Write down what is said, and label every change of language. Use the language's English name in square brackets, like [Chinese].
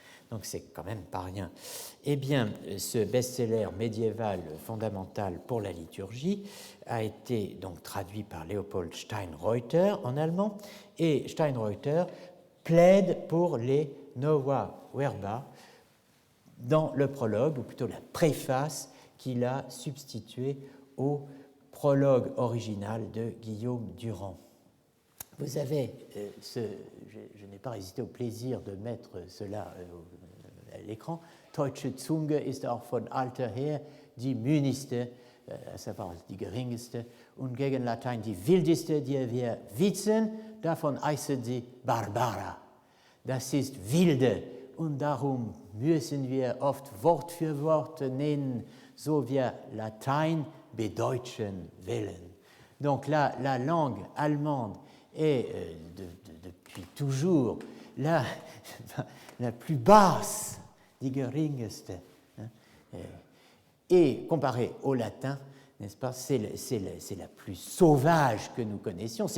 [French] Donc c'est quand même pas rien. Eh bien, ce best-seller médiéval fondamental pour la liturgie a été donc traduit par Leopold Steinreuter en allemand, et Steinreuter plaide pour les nova verba dans le prologue, ou plutôt la préface qu'il a substituée au prologue original de Guillaume Durand. Vous avez je n'ai pas résisté au plaisir de mettre cela à l'écran. [German] Deutsche Zunge ist auch von alter her die mühnigste, [French] à savoir [German] die geringste, und gegen Latein die wildeste, die wir wissen, davon heißt sie Barbara. Das ist wilde, und darum müssen wir oft Wort für Wort nennen, so wir Latein bedeutschen wollen. [French] Donc la langue allemande est depuis toujours la plus basse, [German] die geringste, [French] et comparée au latin, n'est-ce pas, c'est la plus sauvage que nous connaissions.